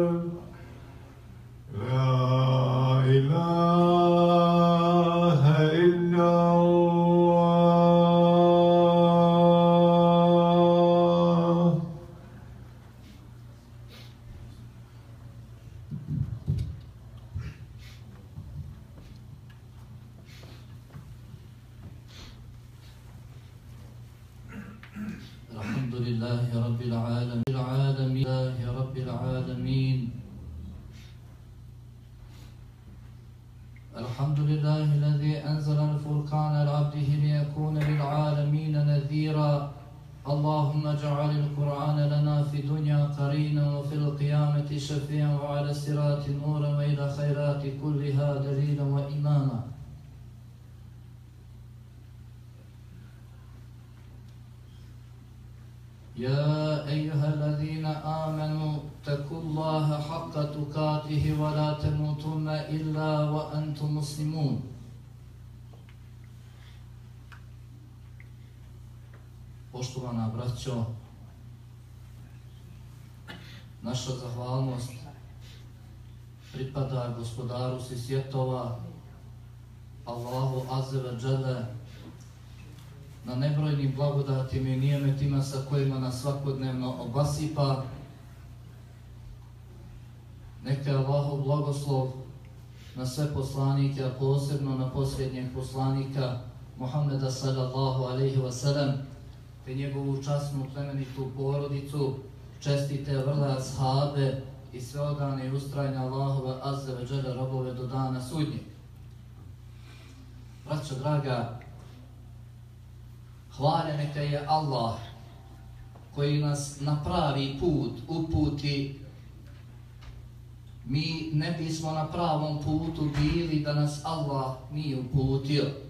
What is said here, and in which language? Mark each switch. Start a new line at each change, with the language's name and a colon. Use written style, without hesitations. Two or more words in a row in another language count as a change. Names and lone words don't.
Arabic: لا إله إلا الله. الحمد لله رب العالمين. الحمد لله الذي أنزل الفرقان لعبده ليكون للعالمين نذيرا. اللهم اجعل القرآن لنا في الدنيا قرينا وفي القيامة شفيعا وعلى الصراط نورا وإلى الخيرات كلها دليلا وإماما. يا أيها الذين آمنوا اتقوا الله حق تقاته ولا تموتن إلا وأنتم مسلمون.
Bosnian: Poštovana braćo, naša zahvalnost pripada gospodaru svih svjetova, Allahu
Arabic: عز وجل,
Bosnian: na nebrojnim blagodatima i nijemetima sa kojima nas svakodnevno obasipa. Neka je Allahov blagoslov na sve poslanike, a posebno na posljednjeg poslanika Muhammeda
Arabic: صلى الله عليه وسلم,
Bosnian: te njegovu časnu plemenitu porodicu, čestite vrle ashabe i sve odane i ustrajne Allahove
Arabic: عز وجل
Bosnian: robove do dana sudnjeg. Braćo draga, hvaljen neka je Allah koji nas na pravi put uputi. Mi ne bismo na pravom putu bili da nas Allah nije uputio.